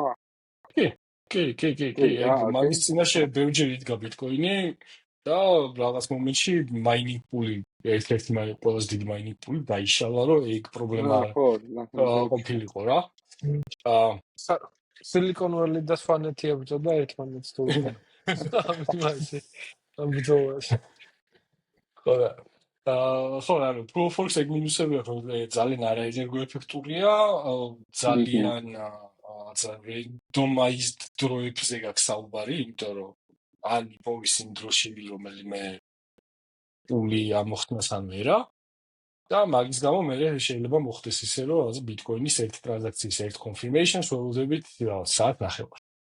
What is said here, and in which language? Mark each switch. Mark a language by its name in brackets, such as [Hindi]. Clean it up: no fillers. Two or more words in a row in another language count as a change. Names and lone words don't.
[Georgian] კი, მაგის წინაშე ბევრჯერ იდგა ბიტკოინი და რაღაც მომენტში მაინინგ პული, ერთ-ერთი ყველაზე დიდი მაინინგ პული დაიშალა, რომ ეგ პრობლემა ყოფილიყო რა. Silicon Valley და სვანეთი ებრძოდა ერთმანეთს თუ არა. ამ ბრძოლაში. ხო, ანუ [English] proof of work [Georgian] ეგ მინუსებია, რომ ძალიან არაენერგოეფექტურია, ძალიან randomized დროებზე გაქვს საუბარი, იმიტომ რომ ან იპოვის იმ დროში, რომელიმე პული ამოხსნას ან ვერა. და მაგის გამო მე შეიძლება მოხდეს ისე, რომ რაღაც ბიტკოინის ერთი ტრანზაქციის ერთ confirmation-ს ველოდებით რაღაც საათ ნახევარ.